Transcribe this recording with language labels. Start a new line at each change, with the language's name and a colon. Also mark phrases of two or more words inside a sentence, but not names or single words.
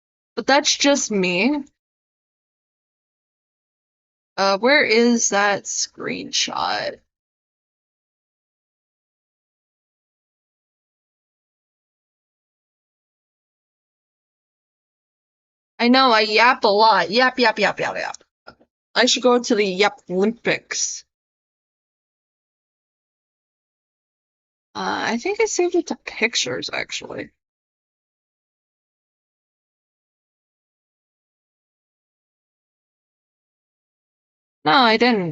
English: But that's just me. Where is that screenshot? I know, I yap a lot. Yap, yap, yap, yap, yap. I should go to the Yap Olympics. I think I saved it to pictures, actually. No, I didn't.